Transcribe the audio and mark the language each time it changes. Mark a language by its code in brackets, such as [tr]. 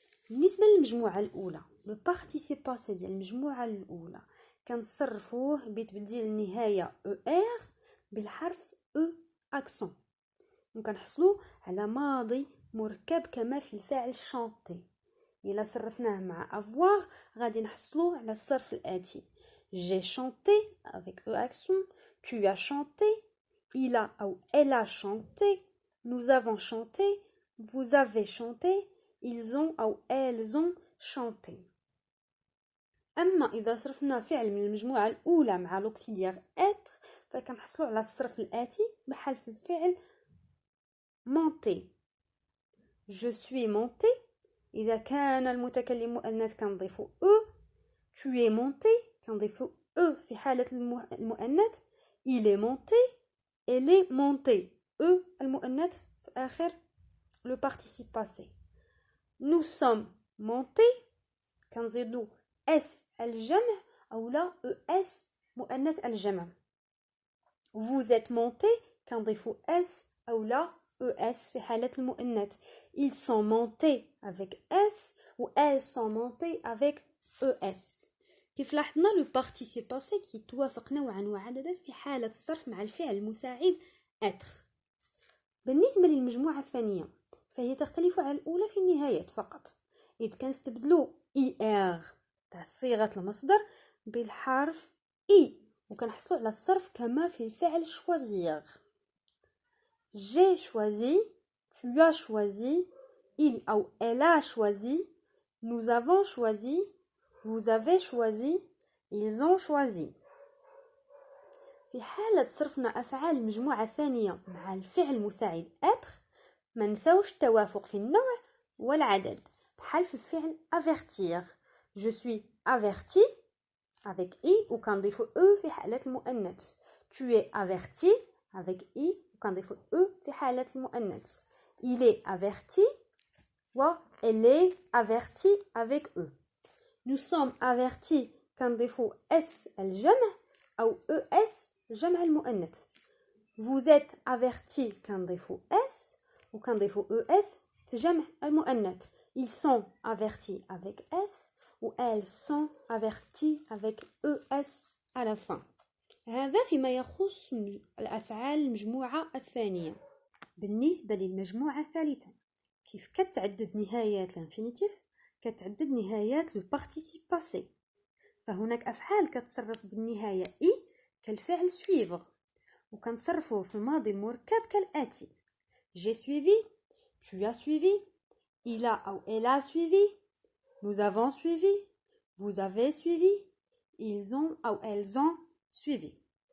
[ar] بالنسبة للمجموعة الأولى لو بارتيسيب باسي ديال المجموعة الأولى كنصرفوه بتبديل النهاية ER بالحرف E أكسون، وكنحصلوا على ماضي مركب كما في الفعل شانتي. إلا صرفناه مع avoir غادي نحصلوا على الصرف الآتي: [fr] j'ai chanté avec E accent, tu as chanté, il a أو elle a chanté, nous avons chanté, vous avez chanté, ils ont أو elles ont chanté. [ar] أما إذا صرفنا فعل من المجموعة الأولى مع l'auxiliaire être فكنحصلوا على الصرف الآتي بحال في الفعل monter. [fr] je suis monté، [ar] إذا كان المتكلم مؤنث كنضيفو أو. [fr] tu es monté [ar] كنضيفو أو في حالة المؤنث. [fr] il est monté، elle est montée، [ar] أو المؤنث في آخر [fr] le participe passé. [ar] nous sommes montés كنزيدو اس الجمع أو لا أو اس مؤنث الجمع. [fr] vous êtes monté [ar] كنضيفو اس أو لا ES في حالة المؤنث. [fr] ils sont montés avec S ou elles sont montées avec ES. [ar] كيف لاحظنا لو بارتيسيب باسي كيتوافق نوعا وعددا في حالة الصرف مع الفعل المساعد être. بالنسبة للمجموعة الثانية فهي تختلف عن الأولى في النهايات فقط، إذ كنستبدلو ER تاع صيغة المصدر بالحرف E وكنحصلو على الصرف كما في الفعل choisir. [fr] j'ai choisi، tu as choisi، il ou elle a choisi، nous avons choisi، vous avez choisi، ils ont choisi. [ar] في حالة صرفنا أفعال المجموعة الثانية مع الفعل المساعد être ما نساوش التوافق في النوع والعدد، بحال في الفعل avertir. [fr] je suis averti avec i [ar] وكنضيفو e في حالة المؤنث. [fr] tu es averti avec i [ar] وكنضيفو e في حالة المؤنث. [fr] il est averti و elle est avertie avec e. nous sommes avertis [ar] كنضيفو s الجمع أو es جمع المؤنث. [fr] vous êtes avertis [ar] كنضيفو s وكنضيفو es في جمع المؤنث. [fr] ils sont avertis avec s ou elles sont averties avec es à la fin. [ar] هذا فيما يخص الأفعال المجموعة الثانية. بالنسبة للمجموعة الثالثة كيف كتعدد نهايات الانفينيتيف كتعدد نهايات لو بارتيسيب باسي. فهناك أفعال كتصرف بالنهاية إي كالفعل suivre وكنصرفوه في الماضي المركب كالآتي: [fr] j'ai suivi، tu as suivi، il a أو elle a suivi، nous avons suivi، vous avez suivi، ils ont أو elles ont suivi.